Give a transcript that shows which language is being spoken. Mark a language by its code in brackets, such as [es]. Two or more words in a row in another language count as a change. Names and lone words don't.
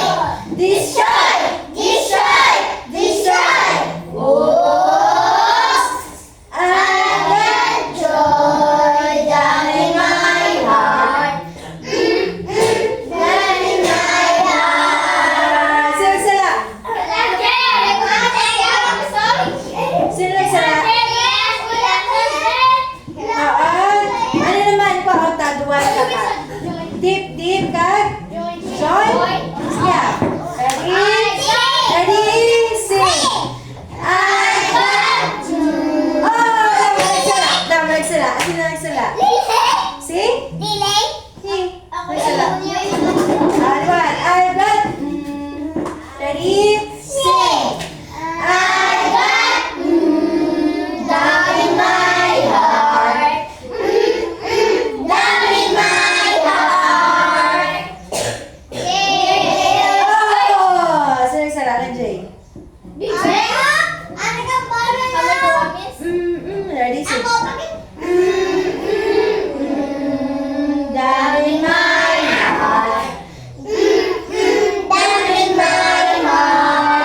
[en] Destroy! Destroy! Destroy! Whoops! I've got joy down in my heart. Down in my heart. [hil] Sino nagsala? Sino nagsala? Ano naman pa ang taduan ka pa? [en] Deep, deep, kag? Joy? Yeah. Ready? Ready? Sing. I've got [hil] Oh, tama nagsala. Tama nagsala. Sino nagsala? [en] Sing? delay. [hil] Sing. Nagsala. Taduan. [en] I've got... Ready? Sing. I've got down in my heart. Down in my heart. [hil] Oh! Sino nagsala? Kay Jay. [en] Ready? Sing. Down in my heart. Down in my heart.